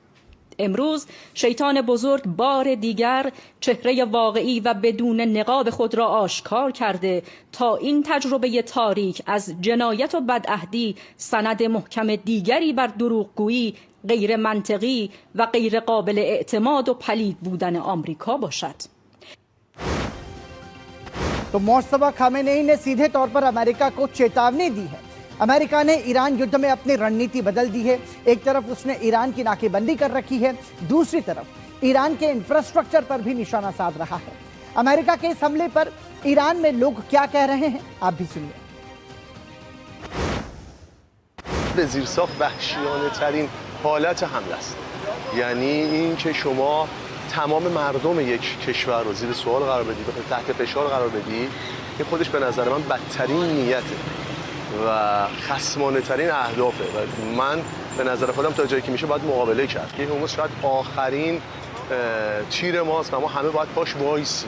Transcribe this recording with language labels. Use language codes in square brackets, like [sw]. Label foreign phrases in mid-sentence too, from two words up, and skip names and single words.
[fa] امروز شیطان بزرگ بار دیگر چهره واقعی و بدون نقاب خود را آشکار کرده تا این تجربه تاریک از جنایت و بدعهدی سند محکم دیگری بر دروغگویی، غیر منطقی و غیر قابل اعتماد و پلید بودن آمریکا باشد. [hi] तो मोस्तफा खामेनेई ने सीधे तौर पर अमेरिका को चेतावनी दी है। अमेरिका ने ईरान युद्ध में अपनी रणनीति बदल दी है। एक तरफ उसने ईरान की नाकेबंदी कर रखी है, दूसरी तरफ ईरान के इंफ्रास्ट्रक्चर पर भी निशाना साध रहा है। अमेरिका के इस हमले पर ईरान में लोग क्या कह रहे हैं, आप भी सुनिए। [fa] به زیرساخت وحشیانه ترین حالت حمله است. یعنی این که شما تمام مردم یک کشور رو زیر سوال قرار بدی، تحت فشار قرار بدی، این خودش به نظر من بدترین نیته و خصمانه ترین اهدافه و من به نظر خودم تا جایی که میشه باید مقابله کرد که این شاید آخرین تیر ماست و ما همه باید پاش وایسیم.